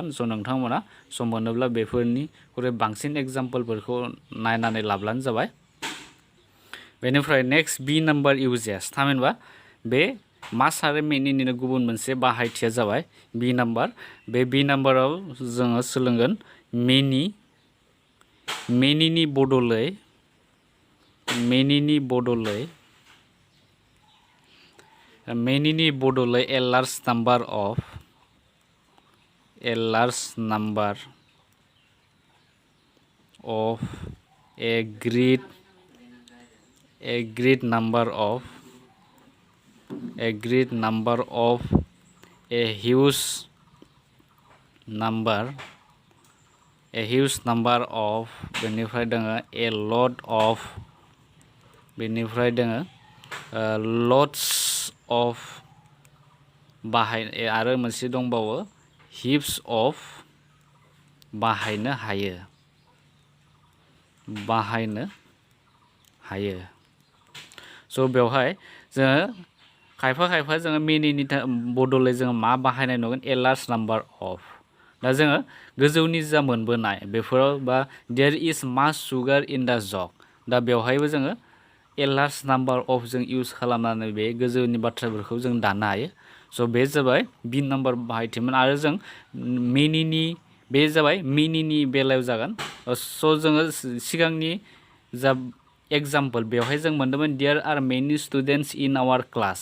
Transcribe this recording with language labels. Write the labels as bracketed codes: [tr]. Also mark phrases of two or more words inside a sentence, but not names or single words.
[brx] स' नोंथांमोना सम मोनोब्ला बेफोरनिख्रुइ बांसिन एग्जाम्पलफोरखौ नायनानै लाब्लानो जाबाय। बेनिफ्राय [en] next B number usages, [brx] थामहिनबा बे मास आरो मेनिनिनो गुबुन मोनसे बाहायथिया जाबाय [en] B number. [brx] बे बि नाम्बाराव जोङो सोलोंगोन मेनिनि बदलै [en] a large number of a great number of a huge number of [brx] बेनिफ्राय दोङो [en] a lot of, [brx] बेनिफ्राय दोङो [en] lots of [brx] आरो मोनसे दंबावो [en] heaps of [brx] बाहायनो हायो। स' बेवहाय जोङो खायफा जोङो मेनिनि बदलै जोङो मा बाहायनाय नुगोन, [en] a large number of. [brx] दा जोङो गोजौनि जा मोनबोनाय बेफोराव बा [en] there is mass sugar in the jug, [brx] दा बेवहायबो जोङो [en] a large number of [brx] जों इउज खालामनानै बे गोजौनि बाथ्राफोरखौ जों दानो हायो। स' बे जाबाय [en] B number [brx] बाहायथिमोन। आरो जों बे जाबाय मिनिनि बेलायाव जागोन। स' जोङो सिगांनि जा एग्जाम्पल बेवहाय जों मोन्दोंमोन [en] there are many students in our class.